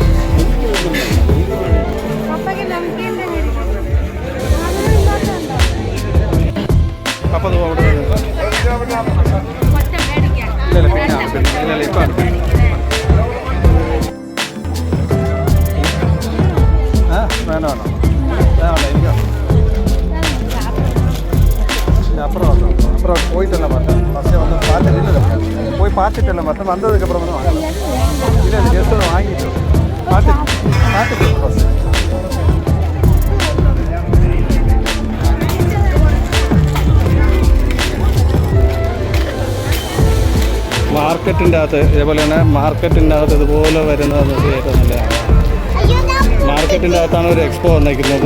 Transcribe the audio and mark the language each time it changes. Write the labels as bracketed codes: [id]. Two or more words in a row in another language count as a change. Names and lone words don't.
[ml] അപ്പോൾ അവിടെ വേണോ എനിക്കോ [ta] அப்புறம் போயிட்டெல்லாம் பார்த்தேன். ஃபஸ்ட்டே வந்து பார்த்துட்டு இல்லை போய் பார்த்துட்டெல்லாம் பார்த்தேன். வந்ததுக்கப்புறம் வந்து வாங்கலாம். இல்லை அது ஜஸ்ட் வாங்கிட்டு பார்த்துட்டு ஃபஸ்ட்டு [ml] മാർക്കറ്റിൻ്റെ അകത്ത് ഇതേപോലെ തന്നെ മാർക്കറ്റിൻ്റെ അകത്ത് ഇതുപോലെ വരുന്നത് ഏറ്റവും നല്ലതാണ്. മാർക്കറ്റിൻ്റെ അകത്താണ് ഒരു എക്സ്പോ വന്നേക്കുന്നത്.